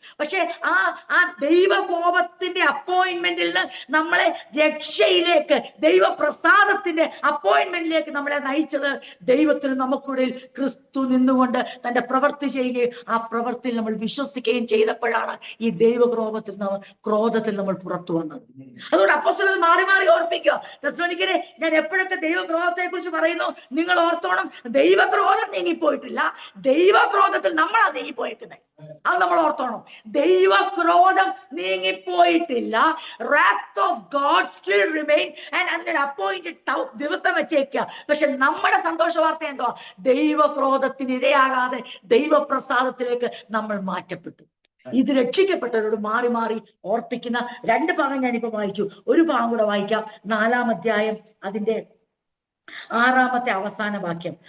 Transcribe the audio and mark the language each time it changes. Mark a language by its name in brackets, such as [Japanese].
[Malayalam] പക്ഷെ ആ ദൈവകോപത്തിന്റെ അപ്പോയിന്റ്മെന്റിൽ നിന്ന് നമ്മളെ രക്ഷയിലേക്ക്, ദൈവപ്രസാദത്തിന്റെ അപ്പോയിന്റ്മെന്റിലേക്ക് നമ്മളെ നയിച്ചത് ദൈവത്തിന് നമുക്കിടയിൽ ക്രിസ്തു നിന്നുകൊണ്ട് തന്റെ പ്രവൃത്തി ചെയ്യുകയും ആ പ്രവൃത്തിയിൽ നമ്മൾ വിശ്വസിക്കുകയും ചെയ്തപ്പോഴാണ് ഈ ക്രോധത്തിൽ നമ്മൾ പുറത്തു വന്നത്. അതുകൊണ്ട് അപ്പോസ്തലർ മാറി മാറി ഓർപ്പിക്കുക, തെസ്സലോനിക്കരെ ഞാൻ എപ്പോഴൊക്കെ ദൈവക്രോധത്തെ കുറിച്ച് പറയുന്നു നിങ്ങൾ ഓർത്തോണം, ദൈവക്രോധം നീങ്ങിപ്പോയിട്ടില്ല, ദൈവക്രോധത്തിൽ നമ്മളാ നീങ്ങിപ്പോയേക്കുന്നത്. അത് നമ്മൾ ഓർത്തോണം. ദൈവക്രോധം നീങ്ങിപ്പോയിട്ടില്ല. [English] wrath of God still remain and [Malayalam] അതിന്റെ [English] appointed [Malayalam] ദിവസം വെച്ചേക്കുക. പക്ഷെ നമ്മുടെ സന്തോഷ വാർത്ത എന്തോ? ദൈവക്രോധത്തിന് ഇരയാകാതെ ദൈവപ്രസാദത്തിലേക്ക് നമ്മൾ മാറ്റപ്പെട്ടു. ഇത് രക്ഷിക്കപ്പെട്ടവരോട് മാറി മാറി ഓർപ്പിക്കുന്ന 2 ഭാഗം ഞാനിപ്പോ വായിച്ചു. ഒരു ഭാഗം കൂടെ വായിക്കാം. 4-ാം അധ്യായം അതിന്റെ 6-ാമത്തെ അവസാന വാക്യം.